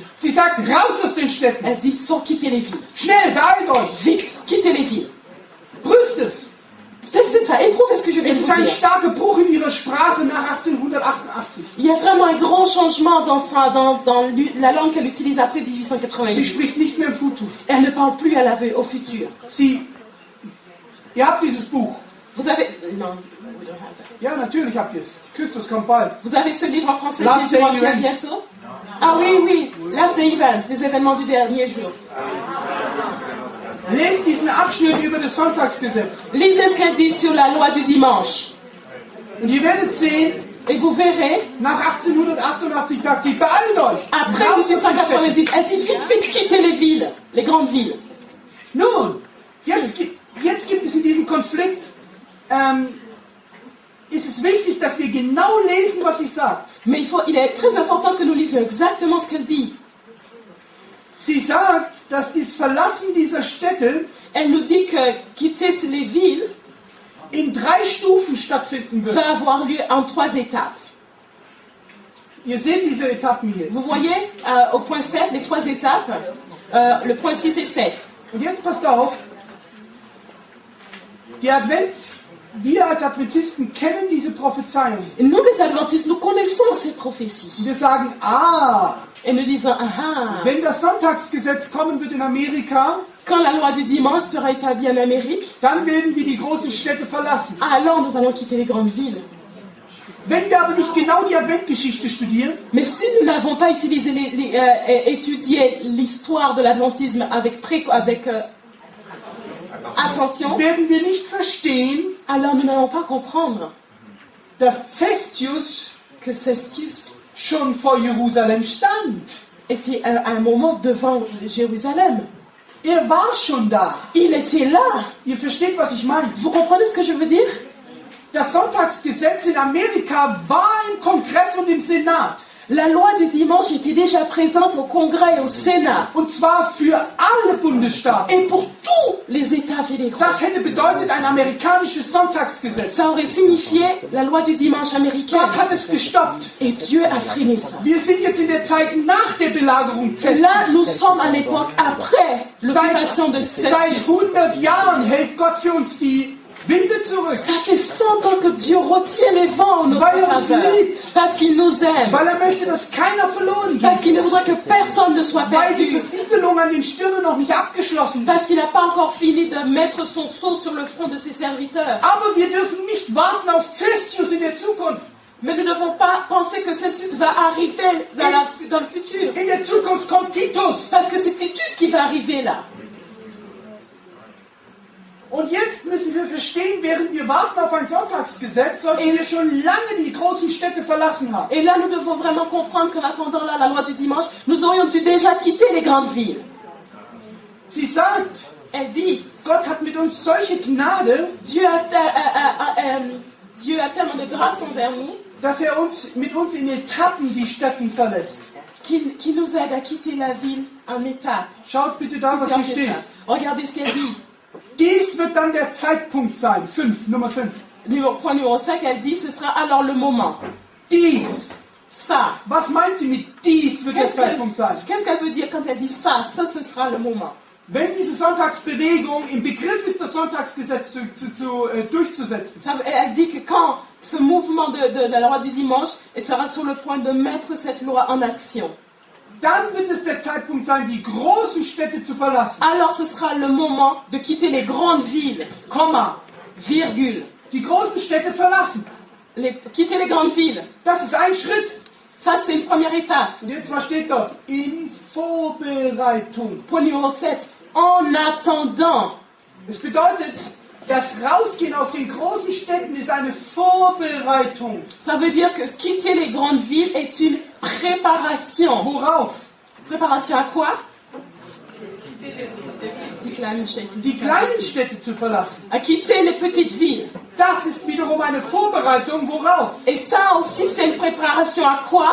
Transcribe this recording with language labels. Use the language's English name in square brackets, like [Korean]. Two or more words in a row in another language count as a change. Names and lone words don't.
[German] Sie sagt, raus aus den Städten. [French] Elle dit, quittez les villes. [German] Schnell, beeilt euch. [French] Vite, quittez les villes. [German] Prüft es. [French] Testez ça, éprouvez ce que je vais [German] Es [French] vous [German] ist ein [French] dire. [German] starker Bruch in ihrer Sprache nach 1888. [French] Il y a vraiment un grand changement dans la langue qu'elle utilise après [German] Sie [French] 1888. [German] spricht nicht mehr im Futur. [French] Elle ne parle plus au futur. [German] Ihr habt dieses Buch. [French] Vous avez... Non, [English] we don't have that. [German] Ja, natürlich habt ihr es. Christus kommt bald. [French] Vous avez ce livre en français, [German] Last [French] Jésus [German] Day [French] revient [German] Events. [French] bientôt? Ah oui, Last Day Events, les événements du dernier jour. [German] Lest diesen Abschnitt über das Sonntagsgesetz. [French] Lisez ce qu'elle dit sur la loi du dimanche. [German] Und ihr werdet sehen, [French] Et vous verrez, [German] nach 1888 sagt sie, beeilt euch. [French] après 90. Elle dit vite, vite, quittez les villes, les grandes villes. [German] Nun, jetzt gibt es in diesem Konflikt, ist es wichtig, dass wir genau lesen, was sie sagt. [French] Mais il est très important que nous lisions exactement ce qu'elle dit. [German] Sie sagt, dass das Verlassen dieser Städte [French] Elle nous dit que quitter les villes [German] in 3 Stufen stattfinden wird. [French] va avoir lieu en 3 étapes. [German] Ihr seht diese Etappen hier. [French] Vous voyez au point 7, les 3 étapes, le point 6 et 7. [German] Und jetzt passt auf, wir als Adventisten kennen diese Prophezeiung. [French] Nous, les Adventistes, nous connaissons ces prophéties. [German] Wir sagen, [French] Et nous disons, [German] wenn das Sonntagsgesetz kommen wird in Amerika, [French] quand la loi du dimanche sera établie en Amérique, [German] dann werden wir die großen Städte verlassen. [French] alors nous allons quitter les grandes villes. [German] Wenn wir aber nicht genau die Adventgeschichte studieren, [French] Mais si nous n'avons pas utilisé étudié l'histoire de l'adventisme avec attention, [German] werden wir nicht verstehen, [French] alors nous n'allons pas comprendre [German] dass Cestius [French] que Cestius [German] schon vor Jerusalem stand. [French] était à un moment devant Jérusalem. [German] War schon da. [French] Il était là. [German] Ihr versteht, was ich meine. [French] Vous comprenez ce que je veux dire? [German] Das Sonntagsgesetz in Amerika war im Kongress und im Senat. [French] La loi du dimanche était déjà présente au Congrès et au Sénat. [German] Und zwar für alle Bundesstaaten. [French] Et pour tous les États fédéraux. [German] Das hätte bedeutet ein amerikanisches Sonntagsgesetz. [French] Ça aurait signifié la loi du dimanche américaine. [German] Gott hat es gestoppt. [French] Et Dieu a freiné ça. [German] Wir sind jetzt in der Zeit nach der Belagerung Cestius. [French] Là, nous sommes à l'époque après l'occupation de [German] Seit [French] Cestius. [German] 100 Jahren hält Gott für uns die Winde zurück. [French] Ça fait 100 ans que Dieu retient les vents en notre faveur. Parce qu'il nous aime. [German] Weil möchte, dass keiner verloren [French] Parce [German] geht. [French] qu'il ne voudrait que personne ne soit [German] Weil die [French] perdu. [German] Versiegelung an den Stirnen noch nicht abgeschlossen ist. [French] Parce qu'il n'a pas encore fini de mettre son sceau sur le front de ses serviteurs. [German] Aber wir dürfen nicht warten auf Cestius in der Zukunft. [French] Mais nous ne devons pas penser que Cestius va arriver dans le futur. [German] In der Zukunft kommt Titus. [French] Parce que c'est Titus qui va arriver là. [German] Und jetzt müssen wir verstehen, während wir warten auf ein Sonntagsgesetz, sollten wir schon lange die großen Städte verlassen haben. [French] Et là, nous devons vraiment comprendre qu'en attendant là, la loi du dimanche, nous aurions dû déjà quitter les grandes villes. [German] Sie sagt, [French] Elle dit, [German] Gott hat mit uns solche Gnade, [French] Dieu a tellement de grâce envers nous [German] dass mit uns in Etappen die Städte verlässt. [French] qu'il nous aide à quitter la ville en étapes. [German] Schaut bitte da, was hier [French] Plusieurs [German] steht. [French] étapes. Regardez ce qu'elle dit. [German] Dies wird dann der Zeitpunkt sein. Nummer 5. [French] Point numéro 5, elle dit, ce sera alors le moment. [German] Dies. [French] Ça. [German] Was meint sie mit dies wird der Zeitpunkt sein? [French] Qu'est-ce qu'elle veut dire quand elle dit ça? Ça, ce sera le moment. [German] Wenn diese Sonntagsbewegung im Begriff ist, das Sonntagsgesetz durchzusetzen, [French] Elle dit que quand ce mouvement de la loi du dimanche sera sur le point de mettre cette loi en action, [German] dann wird es der Zeitpunkt sein, die großen Städte zu verlassen. [French] alors ce sera le moment de quitter les grandes villes, Komma, virgule. [German] Die großen Städte verlassen. [French] Quitter les grandes villes. [German] Das ist ein Schritt. [French] Ça, c'est une première étape. [German] Und jetzt, was steht dort? In Vorbereitung. [French] Point numéro 7. En attendant. [German] Das bedeutet, das Rausgehen aus den großen Städten ist eine Vorbereitung. [French] Ça veut dire que quitter les grandes villes est une préparation. [German] Worauf? [French] Préparation à quoi? [German] Die kleinen Städte zu verlassen. [French] À quitter les petites villes. [German] Das ist wiederum eine Vorbereitung, worauf? [French] Et ça aussi, c'est une préparation à quoi?